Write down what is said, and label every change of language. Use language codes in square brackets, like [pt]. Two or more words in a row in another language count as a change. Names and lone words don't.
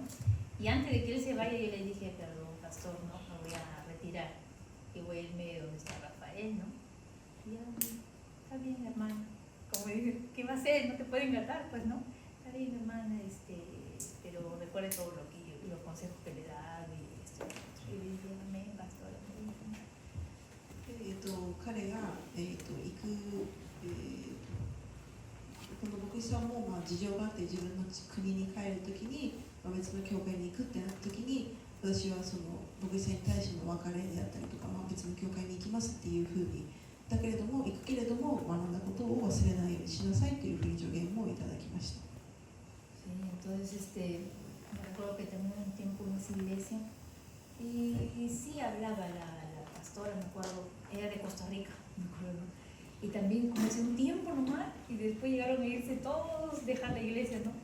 [es] Y antes de que él se vaya yo le dije, perdón, pastor, no, me voy a retirar, que voy a irme donde está Rafael, ¿no? Y ya, está bien, hermana. Como dije, ¿qué va a hacer? No te puede engatar, pues, ¿no? Está bien, hermana, pero recuerde todo lo que los consejos que le da y le dije, amén, pastor, amén. [ja] 彼が、行く、この牧師さんも、事情があって自分の国に帰るときに、別の教会に行くってなったときに私はその牧師さんに対しての別れであったりとか、別の教会に行きますっていうふうにだけれども行くけれども学んだことを忘れないようにしなさいというふうに助言もいただきました。 [es] Sí, entonces me recuerdo que también un tiempo en esa iglesia y sí hablaba la pastora, me acuerdo, era de Costa Rica, me acuerdo. Y también como hace un tiempo nomás y después llegaron a irse todos, dejar la iglesia, ¿no?